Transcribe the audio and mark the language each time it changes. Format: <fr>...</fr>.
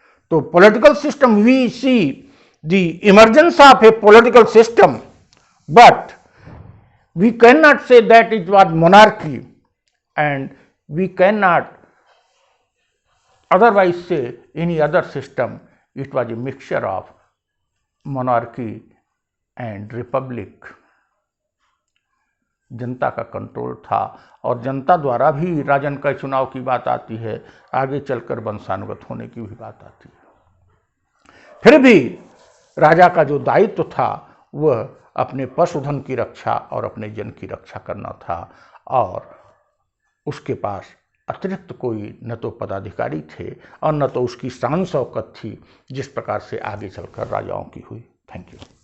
<en>तो political system, we see the emergence of a political system, but we can not say that it was monarchy and we can not otherwise say any other system. It was a mixture of monarchy and republic.</en> <hi>जनता का control था और जनता द्वारा भी राजन का चुनाव की बात आती है, आगे चलकर वंशानुगत होने की भी बात आती है। फिर भी राजा का जो दायित्व था वह अपने पशुधन की रक्षा और अपने जन की रक्षा करना था और उसके पास अतिरिक्त कोई न तो पदाधिकारी थे और न तो उसकी शान शौकत थी जिस प्रकार से आगे चलकर राजाओं की हुई। Thank you.</hi>